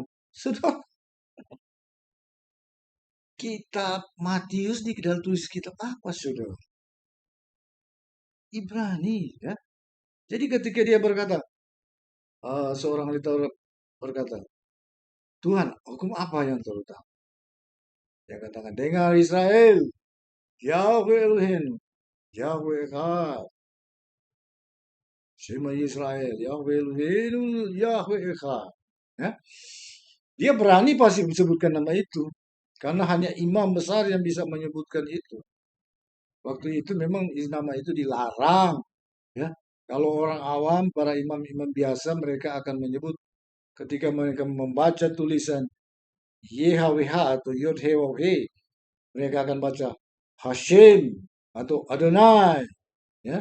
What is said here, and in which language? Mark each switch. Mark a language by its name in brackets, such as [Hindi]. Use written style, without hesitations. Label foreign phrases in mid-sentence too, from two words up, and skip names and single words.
[Indonesian] Sudah kitab Matius di dalam tulis kitab apa saudara? Ibrani ya. Jadi ketika dia berkata, seorang ahli Taurat berkata, Tuhan, hukum apa yang terutama? Dia katakan, dengar Israel, [Hebrew] יהוה אלהים יהוה אחד. שמע ישראל יהוה אלהים יהוה אחד. [Indonesian] Ya. Dia berani pasti disebutkan nama itu. Karena hanya imam besar yang bisa menyebutkan itu. Waktu itu memang nama itu dilarang. Ya. Kalau orang awam, para imam-imam biasa, mereka akan menyebut ketika mereka membaca tulisan YHWH atau YHWH, mereka akan baca Hashim atau Adonai, ya.